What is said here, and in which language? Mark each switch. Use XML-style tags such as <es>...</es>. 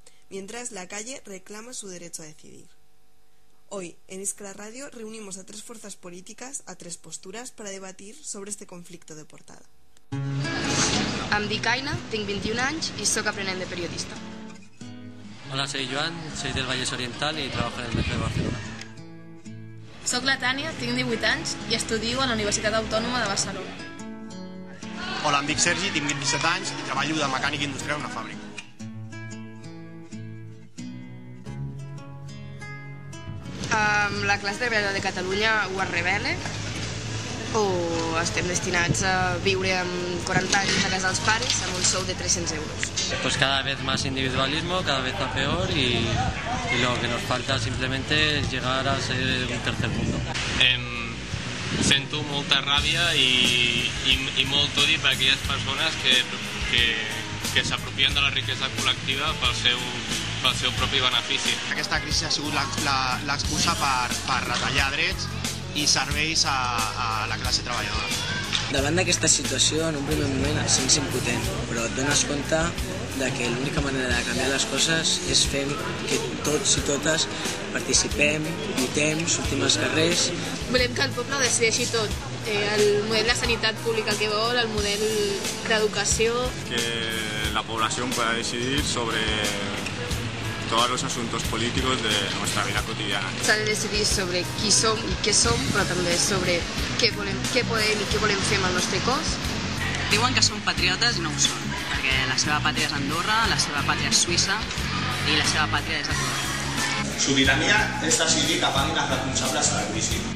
<es>Mientras la calle reclama su derecho a decidir. Hoy, en Iskra Radio, reunimos a tres fuerzas políticas, a tres posturas, para debatir sobre este conflicto de portada.</es> <ca>Em dic Aina, tinc 21 anys i soc aprenent de periodista.</ca> <es>Hola, soy Joan, soy del Vallès Oriental y trabajo en el Metro de Barcelona.</es> <ca>Soc la Tània, tinc 18 anys i estudio a la Universitat Autònoma de Barcelona. Hola, em dic Sergi, tinc 27 anys i treballo de mecànic industrial en una fàbrica. La classe treballadora de Catalunya ho es revela o estem destinats a viure amb 40 anys a casa dels pares amb un sou de 300 euros.</ca> <es>Pues cada vez más individualismo, cada vez a peor y lo que nos falta simplemente es llegar a ser un tercer mundo.</es> <ca>Sento molta ràbia i molt odi per aquelles persones que s'apropien de la riquesa col·lectiva pel seu propi benefici. Aquesta crisi ha sigut l'excusa per retallar drets i serveis a la classe treballadora. Davant d'aquesta situació, en un primer moment et sents impotent, però et dones compte de que l'única manera de canviar les coses és fer que tots i totes participem, lluitem, sortim als carrers. Volem que el poble ho decideixi tot, el model de sanitat pública que vol, el model d'educació.</ca> <es>Que la población pueda decidir sobre todos los asuntos políticos de nuestra vida cotidiana.</es> <ca>S'ha de decidir sobre qui som i què som, però també sobre què podem i què volem fer amb el nostre cos. Diuen que són patriotes i no ho són, perquè la seva pàtria és Andorra, la seva pàtria és Suïssa, i la seva pàtria és el poble. Sobirania és decidir cap ànimes responsables a la crisi.</ca>